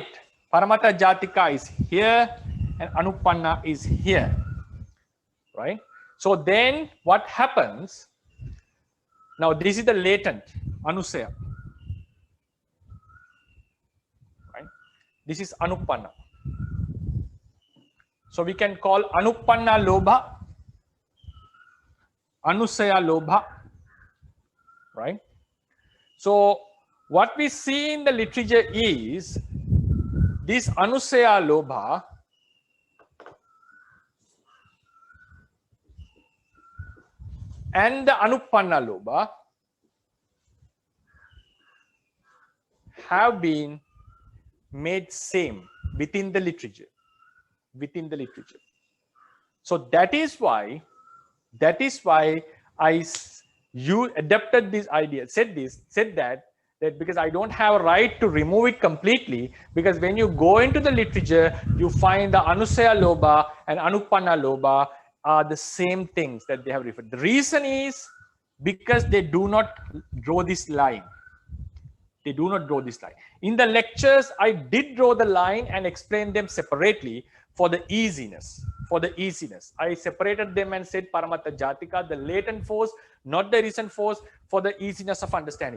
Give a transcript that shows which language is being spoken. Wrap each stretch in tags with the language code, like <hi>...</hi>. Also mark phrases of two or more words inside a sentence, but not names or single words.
<pi>Paramatta Jatika</pi> <en>is here and anupana is here, right? So then what happens? Now this is the latent anusaya, right? This is anupana. So we can call</en> <pi>anupana lobha, anusaya lobha,</pi> <en>right? So what we see in the literature is this</en> <pi>anusaya lobha</pi> <en>and the</en> <pi>anupana lobha</pi> <en>have been made same within the literature. So that is why you adapted this idea, said that because I don't have a right to remove it completely, because when you go into the literature, you find the</en> <pi>anusaya lobha</pi> <en>and</en> <pi>anupana lobha</pi> <en>are the same things that they have referred. The reason is because they do not draw this line. They do not draw this line. In the lectures, I did draw the line and explain them separately for the easiness. I separated them and said</en> <pi>Paramatta Jatika,</pi> <en>the latent force, not the recent force, for the easiness of understanding.</en>